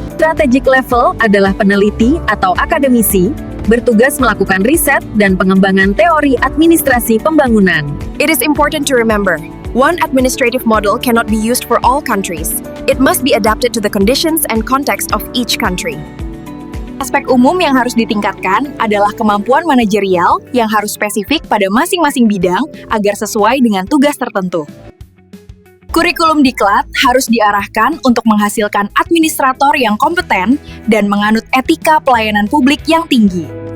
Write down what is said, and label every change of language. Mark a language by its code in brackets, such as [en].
[id] Strategic level adalah peneliti atau akademisi, bertugas melakukan riset dan pengembangan teori administrasi pembangunan. [en] It is important to remember, one administrative model cannot be used for all countries. It must be adapted to the conditions and context of each country. [id] Aspek umum yang harus ditingkatkan adalah kemampuan manajerial yang harus spesifik pada masing-masing bidang agar sesuai dengan tugas tertentu. Kurikulum diklat harus diarahkan untuk menghasilkan administrator yang kompeten dan menganut etika pelayanan publik yang tinggi.